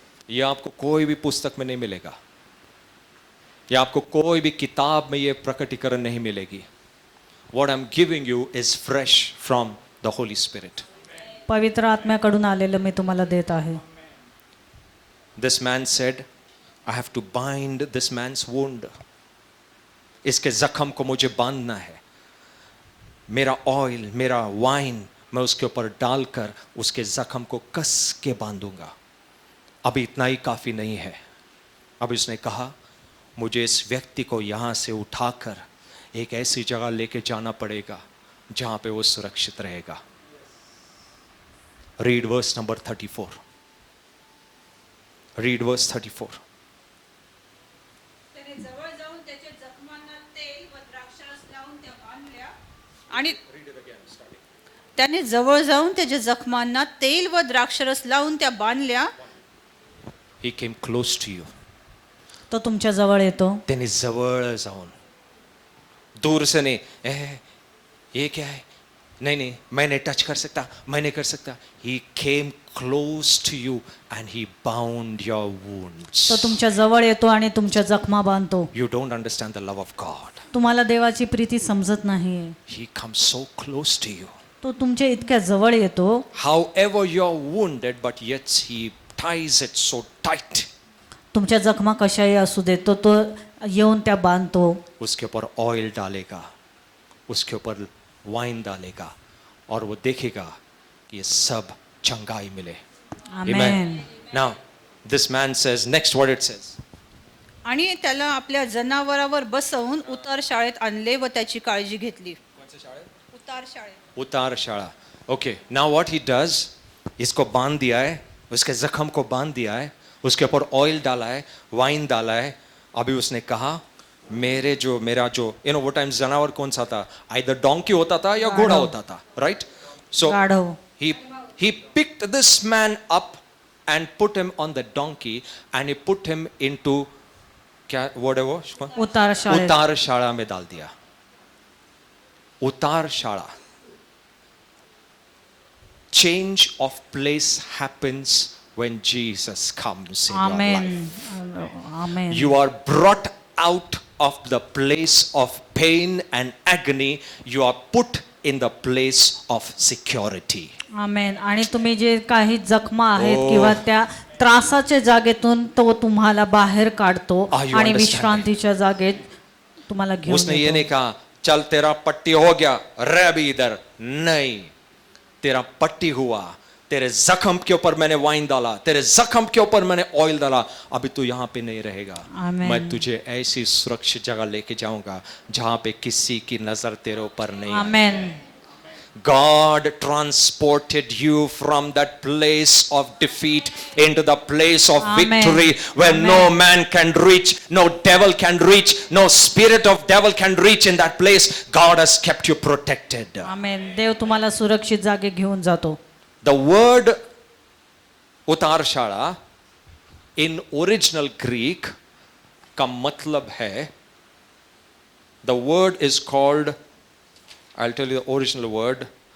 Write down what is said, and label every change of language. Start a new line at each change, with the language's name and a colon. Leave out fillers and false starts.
Hindi: ये आपको कोई भी पुस्तक में नहीं मिलेगा. ये आपको कोई भी किताब में ये प्रकटीकरण नहीं मिलेगी.
English: What I'm giving you is fresh from the Holy Spirit.
Marathi: पवित्र आत्म्याकडून आलेलं मी तुम्हाला देत आहे.
English: This man said, I have to bind this man's wound.
Hindi: इसके जख्म को मुझे बांधना है. मेरा ऑयल, मेरा वाइन मैं उसके ऊपर डालकर उसके जख्म को कस के बांधूंगा. अभी इतना ही काफी नहीं है. अब उसने कहा, मुझे इस व्यक्ति को यहाँ से उठाकर एक ऐसी जगह लेके जाना पड़ेगा जहाँ पे वो सुरक्षित रहेगा.
English: Read verse number 34. Read verse 34.
Marathi: त्याने जवळ जाऊन त्याच्या जखमांना तेल व द्राक्षारस लावून त्या बांधल्या. आणि त्याने जवळ जाऊन त्याच्या जखमांना तेल व द्राक्षारस लावून त्या बांधल्या.
English: He came close to you.
Marathi: तो तुमच्या जवळ येतो. त्याने जवळ जाऊन,
Hindi: दूर से नहीं, ये क्या है, नहीं नहीं मैं नहीं टच कर सकता, मैं नहीं कर सकता.
English: He came close to you and he bound your wounds.
Marathi: तो तुमच्या जवळ येतो आणि तुमच्या जखमा बांधतो.
English: You don't understand the love of God.
Marathi: तुम्हाला देवाची प्रीती समजत नाही.
English: He comes so close to you.
Marathi: तो तुमच्या इतक्या जवळ येतो.
English: However you're wounded, but yet he ties it so tight.
Marathi: तुमच्या जखमा कशाही असू दे, तो येऊन त्या बांधतो.
Hindi: उसके ऊपर ऑयल डालेगा, उसके ऊपर वाइन डालेगा और वो देखेगा कि ये सब चंगाई मिले. आमेन.
English: Now this man says, next what it says.
Marathi: आणि त्याला आपल्या जनावरावर बसवून उतार शाळेत आणले व त्याची काळजी घेतली. उतार शाळेत.
English: उतार शाला. Okay, now what he does,
Hindi: इसको बांध दिया है, उसके जख्म को बांध दिया है, उसके ऊपर ऑयल डाला है, वाइन डाला है। अभी उसने कहा मेरा जो वो टाइम जनावर कौन सा था, आइदर डोंकी होता था या घोड़ा होता था, राइट?
English: so
Marathi: गाढव.
English: he picked this man up and put him on the donkey and he put him into
Hindi: क्या वर्ड है वो,
Marathi: उतार शाळेत.
Hindi: उतार शाला में डाल दिया। उतार शाला।
English: Change of place happens when Jesus comes in your life. Amen. Amen. You are brought out of the place of pain and agony. You are put in the place of security. Amen.
Marathi: आणि तुम्ही जे काही जखमा आहेत Oh. किंवा त्या त्रासाच्या जागेतून तो तुम्हाला बाहेर काढतो
English: Are you
Marathi: आणि
English: understanding?
Marathi: विश्रांतीच्या जागेत तुम्हाला घेऊन
Hindi: उसने ये
Marathi: येतो.
Hindi: नहीं कहा चल तेरा पट्टी हो गया रह भी इधर, नहीं, तेरा पट्टी हुआ, तेरे जख्म के ऊपर मैंने वाइन डाला, तेरे जख्म के ऊपर मैंने ऑयल डाला, अभी तू यहाँ पे नहीं रहेगा। आमीन। मैं तुझे ऐसी सुरक्षित जगह लेके जाऊंगा जहां पे किसी की नजर तेरे ऊपर नहीं है। आमेन.
English: God transported you from that place of defeat into the place of Amen. victory where Amen. no man can reach, no devil can reach, no spirit of devil can reach in that place. God has kept you protected. Amen.
Marathi: देव तुम्हाला सुरक्षित जागे घेऊन जातो.
English: The word उतारशाला in original Greek
Hindi: का मतलब है,
English: the word is called, I'll tell you the original word.